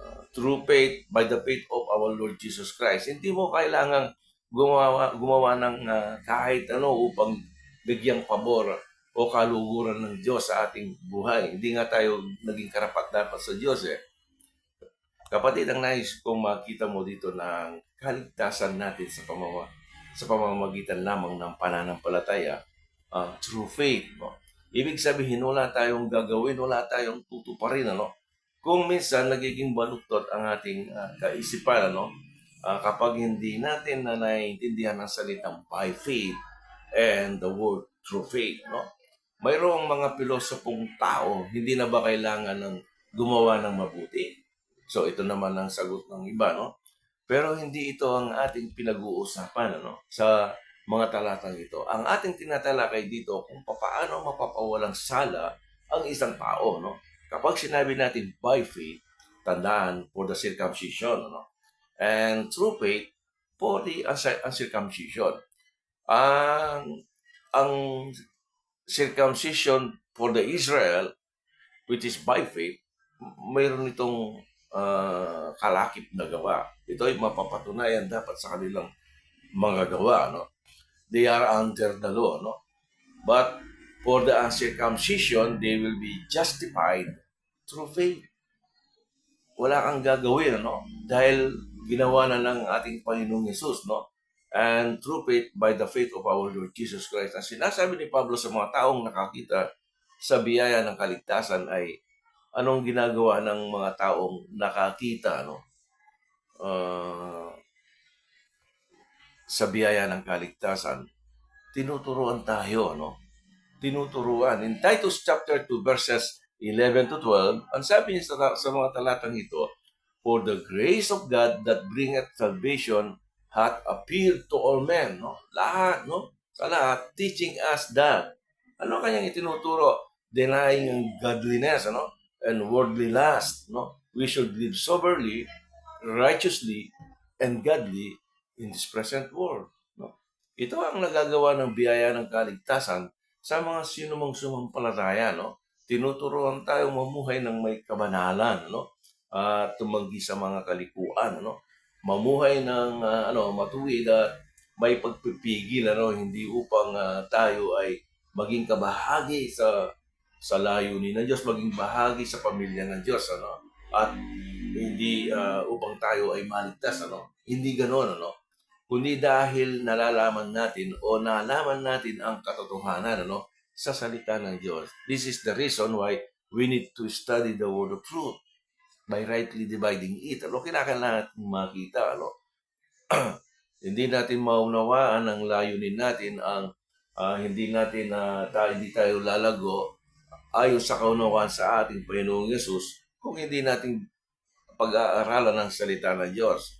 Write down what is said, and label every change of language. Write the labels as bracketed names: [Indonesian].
[English] Through faith, by the faith of our Lord Jesus Christ. [Filipino] Hindi mo kailangang gumawa ng kahit ano upang bigyang pabor o kaluguran ng Diyos sa ating buhay. Hindi nga tayo naging karapat-dapat sa Diyos, eh. Kapatid, ang nais kong makita mo dito ng kaligtasan natin sa pamamagitan lamang ng pananampalataya, [English] through faith, [Filipino] no? Ibig sabihin, wala tayong gagawin, wala tayong tutuparin, ano? Kung minsan nagiging baluktot ang ating kaisipan, ano? Kapag hindi natin na naiintindihan ang salitang [English] by faith and the word through faith, [Filipino] no? Mayroong mga pilosopong tao, hindi na ba kailangan ng gumawa ng mabuti? So ito naman ang sagot ng iba, no? Pero hindi ito ang ating pinag-uusapan, ano, sa mga talatang ito. Ang ating tinatalakay dito kung paano mapapawalang sala ang isang tao, no? Kapag sinabi natin [English] by faith, [Filipino] tandaan [English] for the circumcision, [Filipino] no? [English] And through faith for the uncircumcision. Ang circumcision for the Israel, which is by faith, [Filipino] mayroon itong kalakip na gawa. Ito ay mapapatunayan dapat sa kanilang mga gawa, no? [English] They are under the law, no? But for the uncircumcision, they will be justified through faith. [Filipino] Wala kang gagawin, no? Dahil ginawa na ng ating Panginoong Yesus, no? [English] And through faith, by the faith of our Lord Jesus Christ. [Filipino] Ang sinasabi ni Pablo sa mga taong nakakita sa biyaya ng kaligtasan ay anong ginagawa ng mga taong nakakita, no? Sa biyaya ng kaligtasan, tinuturuan tayo, no? Tinuturuan. [English] In Titus chapter 2 verses 11 to 12, [Filipino] ang sabi niya sa mga talatang ito, [English] "For the grace of God that bringeth salvation hath appeared to all men," no? [Filipino] Lahat, no? Sa lahat, [English] teaching us that. [Filipino] Ano kanyang itinuturo? [English] Denying ang godliness, ano? And worldly lust, no? We should live soberly, righteously, and godly in this present world, no? [Filipino] Ito ang nagagawa ng biyaya ng kaligtasan sa mga sinumang sumampalataya, no? Tinuturuan tayong mamuhay ng may kabanalan, no? Tumanggi sa mga kalikuan, no? Mamuhay ng matuwid at may pagpipigil, ano, hindi upang tayo ay maging kabahagi sa layunin ng Diyos, maging bahagi sa pamilya ng Diyos, ano? At hindi upang tayo ay maligtas, ano? Hindi ganoon, ano? Kundi dahil nalaman natin ang katotohanan, ano, sa salita ng Diyos. [English] This is the reason why we need to study the word of truth by rightly dividing it. [Filipino] Ano, kinakailangan natin makita, ano? Hindi natin maunawaan ang layunin natin, ang hindi tayo lalago ayon sa kaunawaan sa ating Panginoong Yesus kung hindi natin pag-aaralan ng salita ng Diyos.